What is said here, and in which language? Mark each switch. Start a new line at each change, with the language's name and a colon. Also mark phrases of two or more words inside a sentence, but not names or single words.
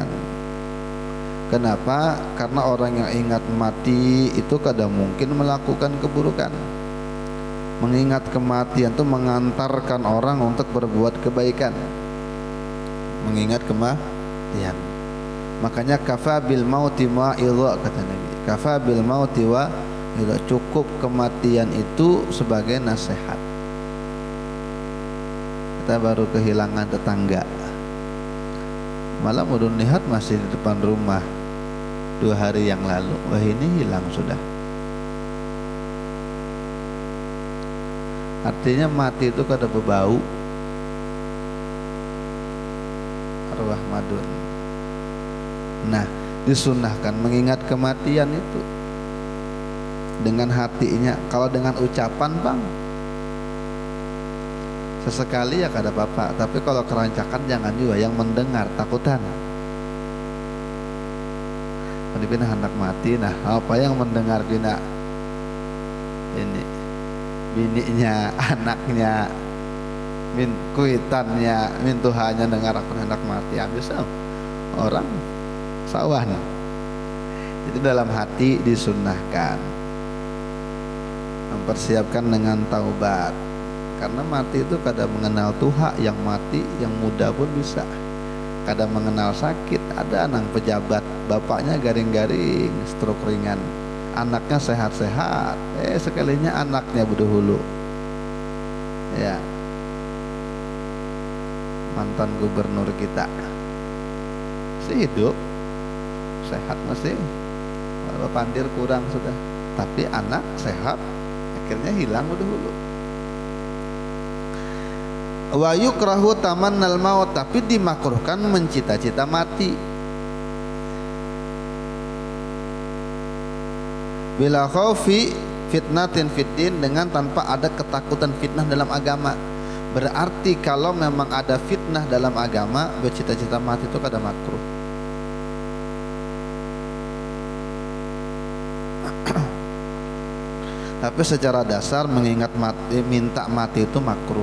Indonesian: Kenapa? Karena orang yang ingat mati itu kadang mungkin melakukan keburukan. Mengingat kematian itu mengantarkan orang untuk berbuat kebaikan. Mengingat kematian.
Arabic: Makanya kafa bil mauti ma'idha,
Indonesian: kata Nabi.
Arabic: Kafa bil mauti wa idha,
Indonesian: cukup kematian itu sebagai nasihat. Kita baru kehilangan tetangga, malam udah lihat masih di depan rumah 2 hari yang lalu. Wah, ini hilang sudah.
Banjar: Artinya mati itu kada berbau, arwah madun.
Indonesian: Nah, disunahkan mengingat kematian itu dengan hatinya.
Banjar: Kalau dengan ucapan bang, sesekali ya kada apa-apa, tapi kalau kerancakan jangan juga, yang mendengar takutan. Dipindah hendak mati, nah apa yang mendengar pina ini bininya, anaknya, kuitannya, mintuhannya dengar aku hendak mati, habis orang sawan.
Indonesian: Jadi dalam hati disunnahkan mempersiapkan dengan taubat.
Banjar: Karena mati itu kadang mengenal tuha, yang mati yang muda pun bisa.
Indonesian: Kadang mengenal sakit, ada anak pejabat,
Banjar: bapaknya garing-garing, stroke ringan, anaknya sehat-sehat, sekalinya anaknya berdahulu. Ya, mantan gubernur kita masih hidup, sehat masih, pandir kurang sudah, tapi anak sehat, akhirnya hilang berdahulu.
Arabic: Wa yukrahu tamannal maut,
Indonesian: tapi dimakruhkan mencita-cita mati.
Arabic: Bila khaufi fitnatin fiddin,
Indonesian: dengan tanpa ada ketakutan fitnah dalam agama.
Banjar: Berarti kalau memang ada fitnah dalam agama, bercita-cita mati itu kada makruh.
Indonesian: Tapi secara dasar mengingat mati, minta mati itu makruh.